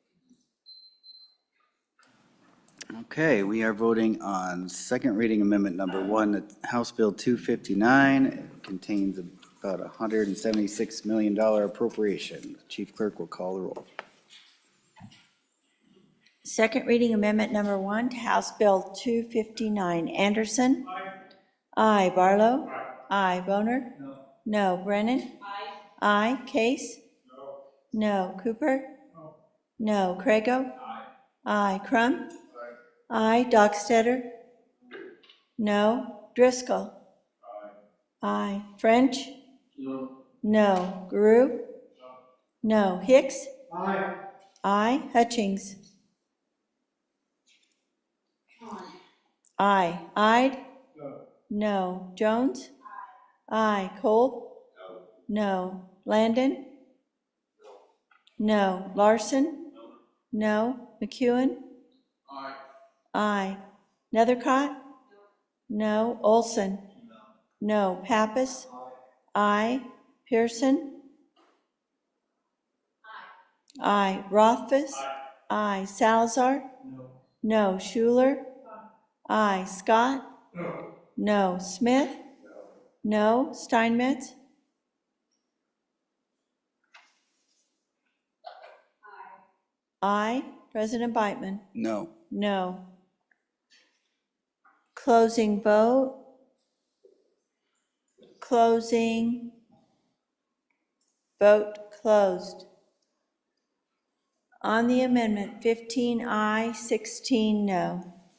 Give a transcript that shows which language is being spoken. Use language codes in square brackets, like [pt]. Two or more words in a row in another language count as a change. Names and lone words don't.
[en] Okay, we are voting on second reading amendment number 1, House Bill 259. It contains about $176 million appropriation. Chief Clerk will call the roll. Second reading amendment number 1 to House Bill 259. Anderson? Aye. Barlow? Aye. Boner? No. Brennan? Aye. Case? No. Cooper? No. Crago? Aye. Crum? Aye. Dockstetter? No. Driscoll? Aye. French? No. Guru? No. Hicks? Aye. Hutchings? Aye. Ide? No. Jones? Aye. Kolb? No. Landon? No. Larson? No. McEwen? Aye. Nethercott? No. Olson? No. Pappas? Aye. Pearson? Aye. Rothfuss? Aye. Salazar? No. Schuler? Aye. Scott? No. Smith? No. Steinmetz? Aye. President Beitman? No. No. Closing vote. Closing. Vote closed. On the amendment, 15 aye, 16 no.